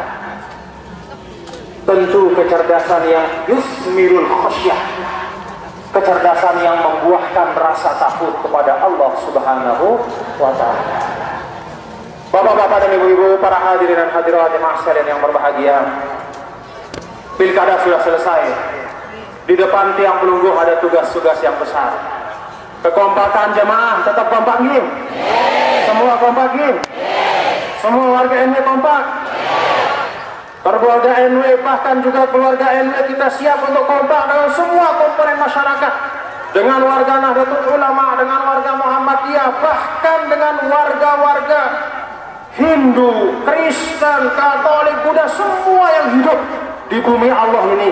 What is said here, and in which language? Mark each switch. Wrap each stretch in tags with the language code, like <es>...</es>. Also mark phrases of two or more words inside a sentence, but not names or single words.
<id>Tentu kecerdasan yang</id> <ar>يثمر الخشية,</ar> <id>kecerdasan yang membuahkan rasa takut kepada Allah</id> <ar>سبحانه وتعالى.</ar> <id>Bapak-bapak dan ibu-ibu, para hadirin dan hadirat jemaah sekalian yang berbahagia, pilkada sudah selesai. Di depan tiang pelunggu ada tugas-tugas yang besar. Kekompakan jemaah tetap kompak nggih? Semua kompak nggih? Semua warga NW kompak? Keluarga NW, bahkan juga keluarga NW kita siap untuk kompak dengan semua komponen masyarakat, dengan warga Nahdlatul Ulama, dengan warga Muhammadiyah, bahkan dengan warga-warga Hindu, Kristen, Katolik, Buddha, semua yang hidup di bumi Allah ini.</id>